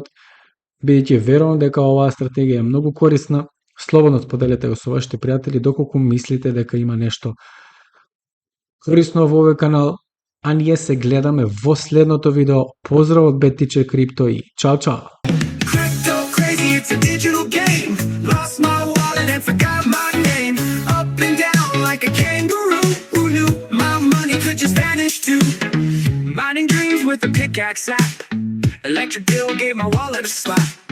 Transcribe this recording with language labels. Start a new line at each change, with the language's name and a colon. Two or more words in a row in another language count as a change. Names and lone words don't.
Macedonian: Бидејќи верувам дека оваа стратегија е многу корисна, слободно споделете го со вашите пријатели доколку мислите дека има нешто корисно во овој канал, а ние се гледаме во следното видео. Поздрав од Бет Тичер Крипто и чао чао.
English: Crypto crazy, it's a digital game. Lost my wallet and forgot my name. Up and down like a kangaroo. Who knew my money could just vanish too? Mining dreams with a pickaxe app. Electric bill gave my wallet a slap.